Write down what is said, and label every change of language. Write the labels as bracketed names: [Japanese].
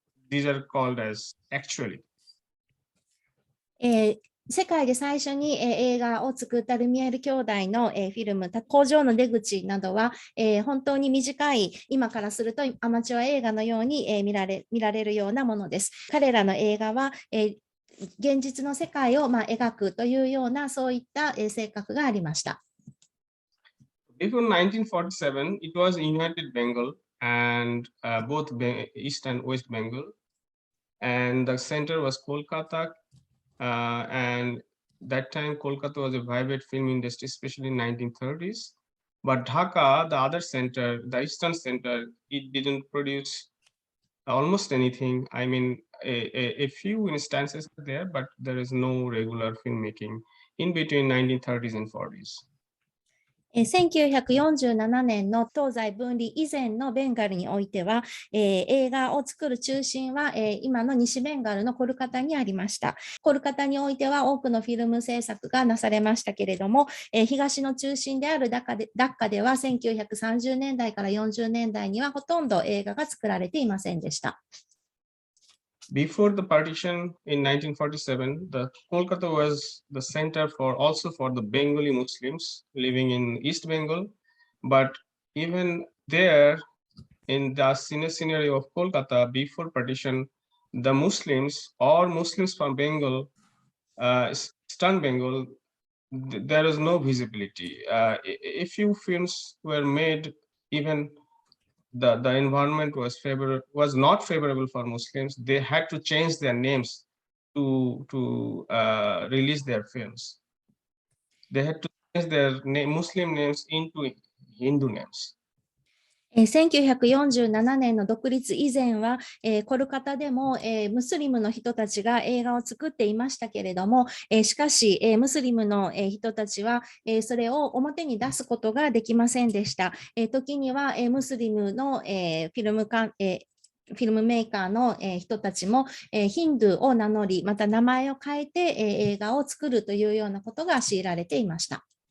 [English] These are called as actually. [Japanese] 世界で最初に、映画を作ったルミエール兄弟の、フィルム、工場の出口などは、本当に短い、今からするとアマチュア映画のように、見られるようなものです。彼らの映画は、現実の世界を、描くというようなそういった、性格がありました。 [English] Before 1947, it was United Bengal and both East and West Bengal, and the center was Kolkata. And that time Kolkata was a vibrant film industry, especially in 1930s. But Dhaka, the other center, the eastern center, it didn't produce almost anything. I mean, a few instances there, but there is no regular filmmaking in between 1930s and 40s. [Japanese] 1947年の東西分離以前のベンガルにおいては、映画を作る中心は、今の西ベンガルのコルカタにありました。コルカタにおいては多くのフィルム制作がなされましたけれども、東の中心であるダッカでは1930年代から40年代にはほとんど映画が作られていませんでした。 [English] Before the partition in 1947, the Kolkata was the center also for the Bengali Muslims living in East Bengal. But even there, in the scenario of Kolkata, before partition, the Muslims or Muslims from Bengal, Eastern Bengal, there is no visibility. A few films were made, even the environment was not favorable for Muslims. They had to change their names to release their films. They had to change their Muslim names into Hindu names. [Japanese] 1947年の独立以前は、コルカタでも、ムスリムの人たちが映画を作っていましたけれども、しかし、ムスリムの、人たちは、それを表に出すことができませんでした。時には、ムスリムの、フィルムメーカーの人たちもヒンドゥーを名乗り、また名前を変えて映画を作るというようなことが強いられていました。